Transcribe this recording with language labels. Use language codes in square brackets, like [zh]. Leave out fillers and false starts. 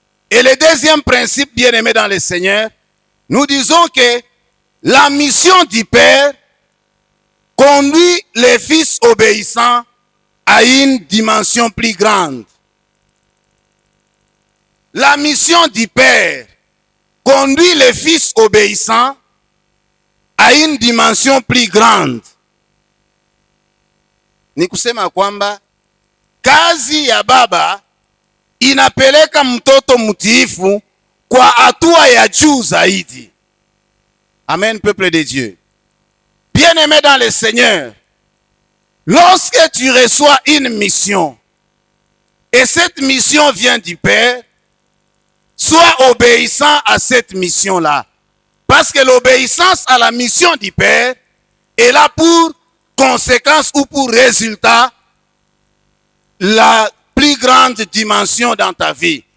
[fr] Et le deuxième principe, bien-aimé dans le Seigneur, nous disons que la mission du Père conduit les fils obéissants à une dimension plus grande. La mission du Père conduit les fils obéissants à une dimension plus grande. [sw] Ni kusema kwamba kazi ya baba inapeleka mtoto mtiifu kwa hatua ya juu zaidi. [fr] Amen, peuple de Dieu. Bien-aimé dans le Seigneur, lorsque tu reçois une mission, et cette mission vient du Père, sois obéissant à cette mission-là. Parce que l'obéissance à la mission du Père est là pour conséquence ou pour résultat la plus grande dimension dans ta vie.